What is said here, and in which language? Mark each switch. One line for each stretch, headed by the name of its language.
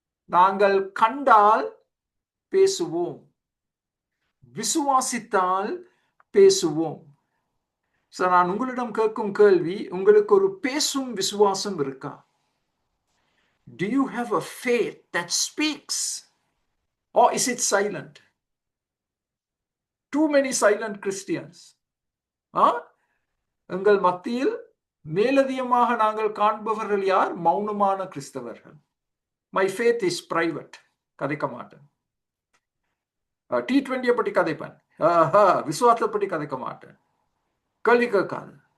Tamil: நாங்கள் கண்டால் பேசுவோம், விசுவாசித்தால் பேசுவோம். நான் உங்களிடம் கேட்கும் கேள்வி, உங்களுக்கு ஒரு பேசும் விசுவாசம் இருக்கா?
English: Do you have a faith that speaks, or is it silent? Too many silent Christians.
Tamil: எங்கள் மத்தியில் மேலதிகமாக நாங்கள் காண்பவர்கள் யார்? மௌனமான கிறிஸ்தவர்கள்.
English: My faith is private.
Tamil: கதைக்க மாட்டேன். T20 பற்றி கதைப்பேன், விசுவாசத்தை பற்றி கதைக்க மாட்டேன். கேள்வி கேட்காது.